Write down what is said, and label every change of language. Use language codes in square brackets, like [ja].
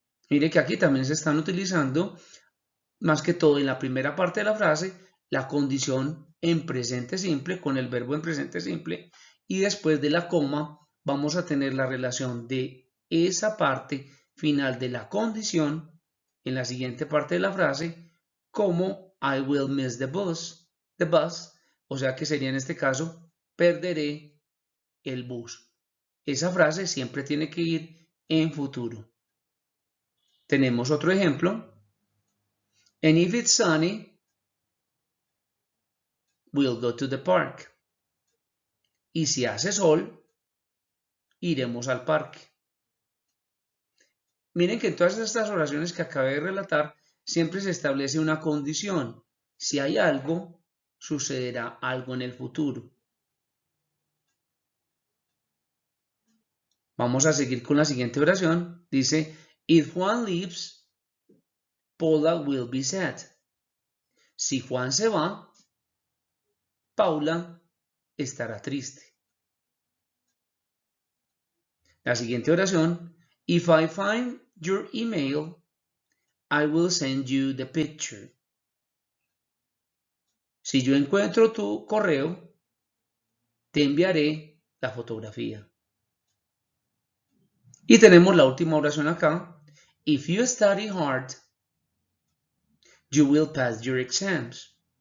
[es] Mire que aquí también se están utilizando, más que todo en la primera parte de la frase, la condición en presente simple con el verbo en presente simple y después de la coma vamos a tener la relación de esa parte final de la condición en la siguiente parte de la frase como [en] I will miss the bus, [es] o sea que sería en este caso perderé el bus. Esa frase siempre tiene que ir en futuro. Tenemos otro ejemplo. [en] And if it's sunny, we'll go to the park. [es] Y si hace sol, iremos al parque. Miren que en todas estas oraciones que acabé de relatar, siempre se establece una condición. Si hay algo, sucederá algo en el futuro. Vamos a seguir con la siguiente oración. Dice, [en] if Juan leaves, Paula will be sad. [es] Si Juan se va, Paula estará triste. La siguiente oración, [en] if I find your email, I will send you the picture. [es] Si yo encuentro tu correo, te enviaré la fotografía. Y tenemos la última oración acá. [en] If you study hard, you will pass your exams.